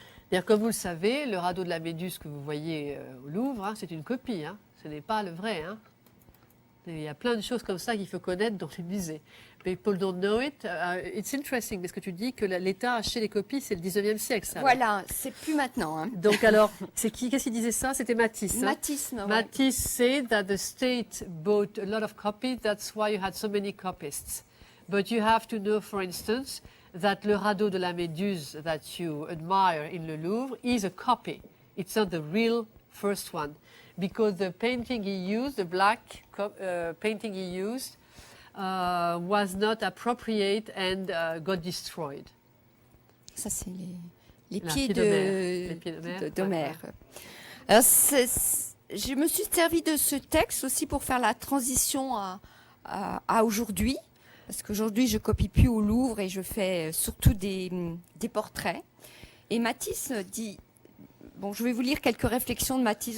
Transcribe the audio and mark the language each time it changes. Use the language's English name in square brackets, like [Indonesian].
[French] D'ailleurs, comme vous le savez, le radeau de la Méduse que vous voyez au Louvre, hein, c'est une copie. Hein. Ce n'est pas le vrai. Hein. Il y a plein de choses comme ça qu'il faut connaître dans les musées. [English] People don't know it. It's interesting, [French] parce que tu dis que l'État a acheté les copies, c'est le 19e siècle, ça. Voilà, c'est plus maintenant. Hein. Donc alors, qu'est-ce qu'il disait ça? C'était Matisse. Hein? Matisse, ouais. [English] Matisse said that the state bought a lot of copies, that's why you had so many copists. But you have to know, for instance, that le radeau de la Méduse that you admire in the Louvre is a copy. It's not the real first one. Because the painting he used, the black painting he used, was not appropriate and got destroyed. [French] Ça, c'est les La pieds Les pieds d'Homère. Alors, je me suis servi de ce texte aussi pour faire la transition à aujourd'hui. Parce qu'aujourd'hui, je copie plus au Louvre et je fais surtout des portraits. Et Matisse dit... Bon, je vais vous lire quelques réflexions de Matisse.